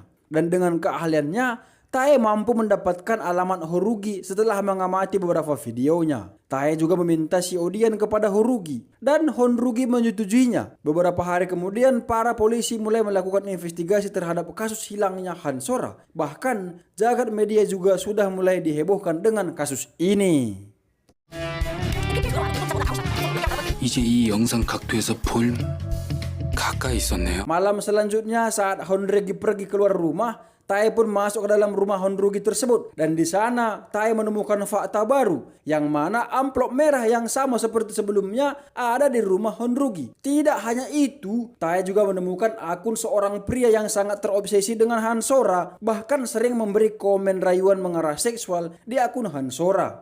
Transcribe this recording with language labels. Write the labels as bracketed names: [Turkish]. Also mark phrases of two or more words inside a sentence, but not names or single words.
[Indonesian] Dan dengan keahliannya, Tae mampu mendapatkan alamat Horugi setelah mengamati beberapa videonya. Tae juga meminta si Odian kepada Horugi dan Honrugi menyetujuinya. Beberapa hari kemudian, para polisi mulai melakukan investigasi terhadap kasus hilangnya Han Sora. Bahkan, jagat media juga sudah mulai dihebohkan dengan kasus ini. [Korean] 이제 이 영상 각도에서 볼 가까이 있었네요. [Indonesian] Malam selanjutnya saat Honrugi pergi keluar rumah, Tae pun masuk ke dalam rumah Honrugi tersebut, dan di sana Tae menemukan fakta baru, yang mana amplop merah yang sama seperti sebelumnya ada di rumah Honrugi. Tidak hanya itu, Tae juga menemukan akun seorang pria yang sangat terobsesi dengan Han Sora, bahkan sering memberi komen rayuan mengarah seksual di akun Han Sora.